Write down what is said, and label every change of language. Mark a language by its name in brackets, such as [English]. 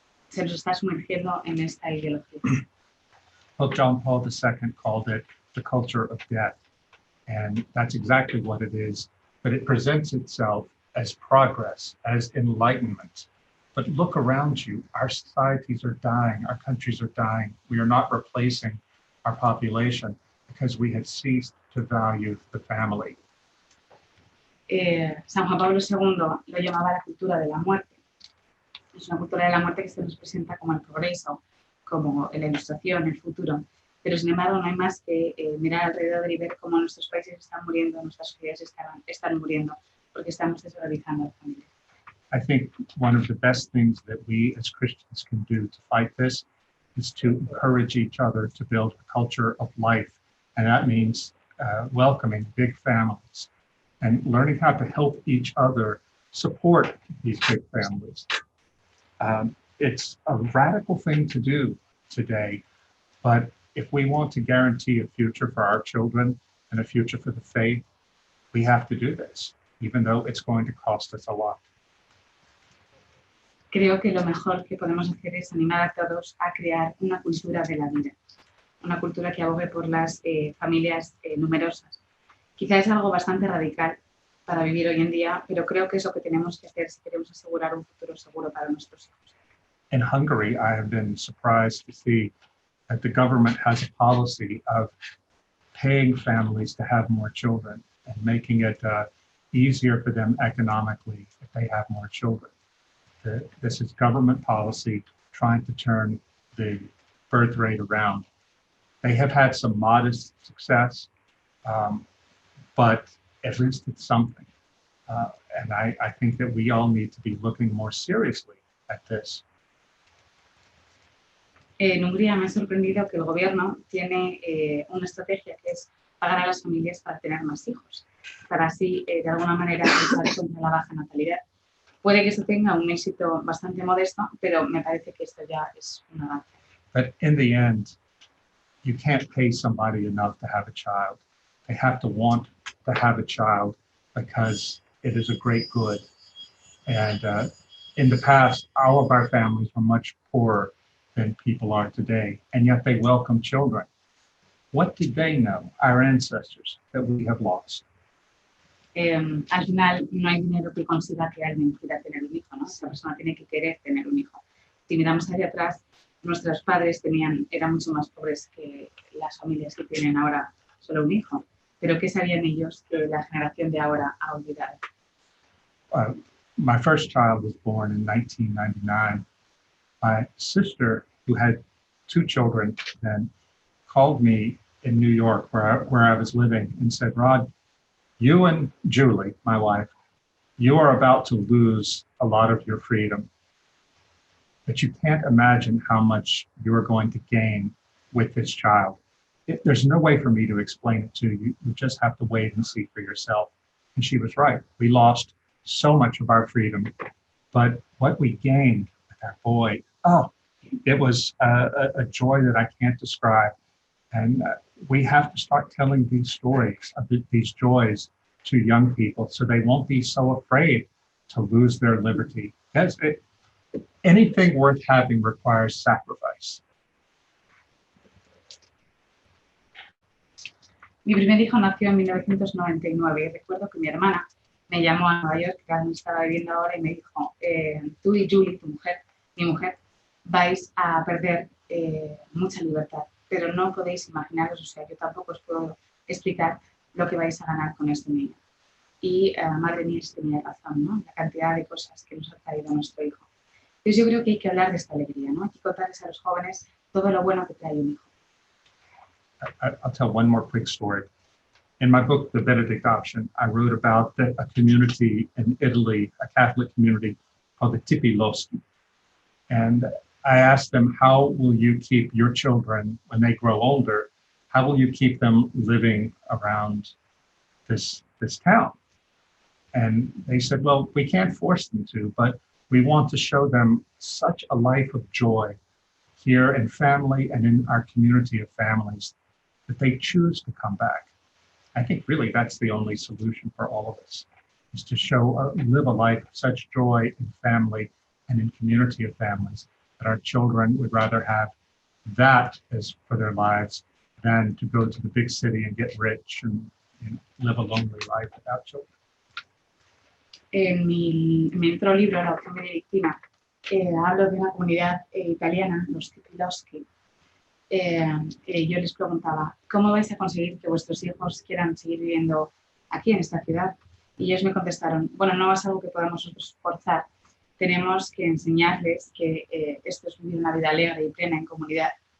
[Spanish] Se nos está sumergiendo en esta ideología. [English] Pope John Paul II called it the culture of death, and that's exactly what it is, but it presents itself as progress, as enlightenment. But look around you, our societies are dying, our countries are dying. We are not replacing our population because we have ceased to value the family. [Spanish] San Juan Pablo II lo llamaba la cultura de la muerte. Es una cultura de la muerte que se nos presenta como el progreso, como la ilustración, el futuro. Pero sin embargo no hay más que mirar alrededor y ver cómo nuestros países están muriendo, nuestras sociedades están muriendo, porque estamos desvalorizando a la familia. [English] I think one of the best things that we as Christians can do to fight this is to encourage each other to build a culture of life. And that means welcoming big families and learning how to help each other support these big families. It's a radical thing to do today, but if we want to guarantee a future for our children and a future for the faith, we have to do this, even though it's going to cost us a lot. [Spanish] Creo que lo mejor que podemos hacer es animar a todos a crear una cultura de la vida, una cultura que abogue por las familias numerosas. Quizá es algo bastante radical para vivir hoy en día, pero creo que es lo que tenemos que hacer si queremos asegurar un futuro seguro para nuestros hijos. [English] In Hungary, I have been surprised to see that the government has a policy of paying families to have more children and making it easier for them economically if they have more children. This is government policy trying to turn the birth rate around. They have had some modest success, but at least it's something. And I think that we all need to be looking more seriously at this. [Spanish] En Hungría me ha sorprendido que el gobierno tiene una estrategia que es pagar a las familias para tener más hijos, para así, de alguna manera, luchar contra la baja natalidad. Puede que esto tenga un éxito bastante modesto, pero me parece que esto ya es un avance. [English] But in the end, you can't pay somebody enough to have a child. They have to want to have a child because it is a great good. And in the past, all of our families were much poorer than people are today, and yet they welcome children. What did they know, our ancestors, that we have lost? [Spanish] Al final no hay dinero que consiga que alguien quiera tener un hijo, ¿no? La persona tiene que querer tener un hijo. Si miramos hacia atrás, nuestros padres eran mucho más pobres que las familias que tienen ahora solo un hijo. Pero ¿qué sabían ellos que la generación de ahora ha olvidado? [English] My first child was born in 1999. My sister, who had 2 children then, called me in New York where I was living and said, Rod, you and Julie, my wife, you are about to lose a lot of your freedom, but you can't imagine how much you're going to gain with this child. There's no way for me to explain it to you. You just have to wait and see for yourself. And she was right. We lost so much of our freedom, but what we gained with our boy, it was a joy that I can't describe. And we have to start telling these stories, these joys to young people so they won't be so afraid to lose their liberty. Anything worth having requires sacrifice. [Spanish] Mi primer hijo nació en 1999 y recuerdo que mi hermana me llamó a Nueva York, que donde estaba viviendo ahora, y me dijo, tú y Julie, mi mujer, vais a perder mucha libertad, pero no podéis imaginaros, o sea, yo tampoco os puedo explicar lo que vais a ganar con este niño. Y madre mía, tenía razón, ¿no? La cantidad de cosas que nos ha traído nuestro hijo. Entonces yo creo que hay que hablar de esta alegría, ¿no? Hay que contarles a los jóvenes todo lo bueno que trae un hijo. [English] I'll tell one more quick story. In my book, The Benedict Option, I wrote about a community in Italy, a Catholic community called the Tipi Loschi. And I asked them, how will you keep your children when they grow older? How will you keep them living around this town. And they said, well, we can't force them to, but we want to show them such a life of joy here in family and in our community of families that they choose to come back. I think really that's the only solution for all of us, is to live a life of such joy in family and in community of families that our children would rather have that as for their lives than to go to the big city and get rich and live a lonely life without children. [Spanish] En mi otro libro, La opción benedictina, hablo de una comunidad italiana, los Cipiloschi. Yo les preguntaba, ¿cómo vais a conseguir que vuestros hijos quieran seguir viviendo aquí en esta ciudad? Y ellos me contestaron, bueno, no es algo que podamos nosotros forzar, tenemos que enseñarles que esto es vivir una vida alegre y plena en comunidad.